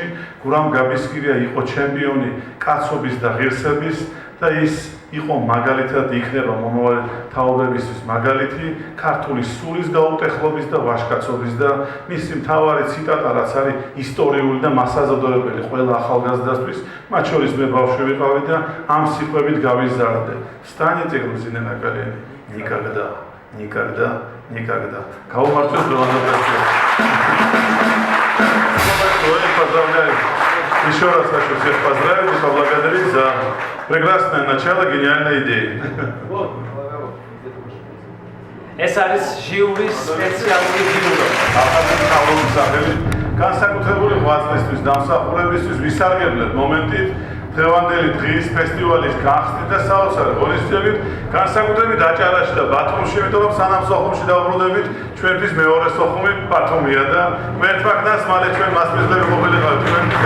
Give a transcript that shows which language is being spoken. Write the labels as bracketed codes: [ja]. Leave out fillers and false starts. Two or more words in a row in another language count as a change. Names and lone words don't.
[ka] გურამ გაბისკირია იყო ჩემპიონი კაცობის და ღირსების და ის იყო მაგალითად იქნება მომავალი თაობებისთვის მაგალითი ქართული სულის გაუტეხლობის და ვაჟკაცობის და მისი მთავარი ციტატა რაც არის ისტორიული და მასაზრდოებელი ყველა ახალგაზრდასთვის, მათ შორის მე ბავშვი ვიყავი და ამ სიტყვებით გავიზარდე. [ru] Станете грузинами на колени никогда, никогда, никогда. [ka] Გაუმართლოს დღევანდელ поздравляю. [ru] Еще раз хочу всех поздравить и поблагодарить за прекрасное начало гениальной идеи. [ka] ეს არის ჟიურის სპეციალური ჯილდო. განსაკუთრებული ღვაწლისთვის, დამსახურებისთვის ვისარგებლებ მომენტით დღევანდელი დღის ფესტივალის გახსნით და საოცარი ღონისძიებით განსაკუთრებით აჭარაში და ბათუმში, იმიტომ რომ სანამ სოხუმში დავბრუნდებით, ჩვენთვის მეორე სოხუმი ბათუმია და მერტვაკნას მალე ჩვენ მასპინძლები ყოფილიყავით ჩვენთვის.